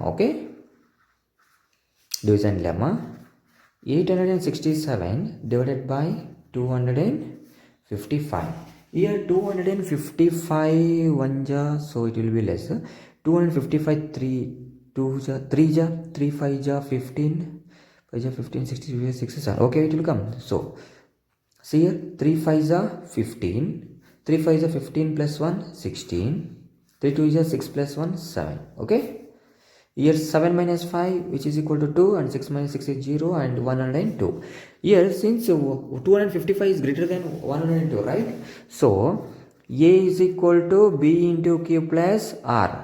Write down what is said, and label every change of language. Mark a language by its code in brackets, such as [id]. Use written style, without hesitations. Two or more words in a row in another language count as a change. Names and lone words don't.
[en] Okay, division lemma: 867 divided by 255. Here 255 1 ja, so it will be less. 255 3 2 ja 3 ja 3 5 ja 15 5 ja 15 60 67. Okay, it will come. So see here 3 5 ja 15, 3 5 ja 15 plus 1 16, 3 2 ja 6 plus 1 7. Okay, here 7 minus 5, which is equal to 2, and 6 minus 6 is 0, and 102. Here since 255 is greater than 102, right? So A is equal to B into Q plus R.